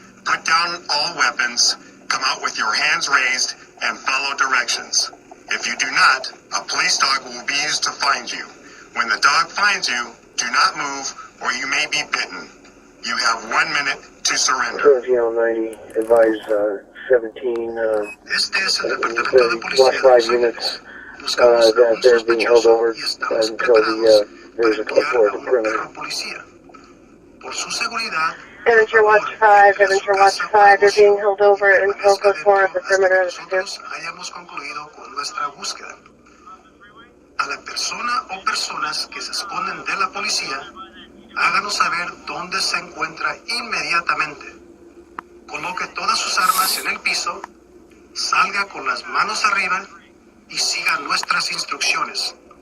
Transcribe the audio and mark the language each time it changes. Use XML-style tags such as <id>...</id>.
<en>Put down all weapons, come out with your hands raised, and follow directions. If you do not, a police dog will be used to find you. When the dog finds you, do not move or you may be bitten. You have 1 minute to surrender. 90, advise 17,</en> <es>Este es el departamento de policía.</es> <en>5 units that they're being held over until there's a report of criminal.</en> <es>Por su seguridad,</es> <en>Devonshire Watch 5, Devonshire Watch 5, they're being held over until code 4 of the perimeter of the city.</en> <es>nosotros hayamos concluido con nuestra búsqueda. A la persona o personas que se esconden de la policía, háganos saber dónde se encuentra inmediatamente. Coloque todas sus armas en el piso, salga con las manos arriba y siga nuestras instrucciones.</es>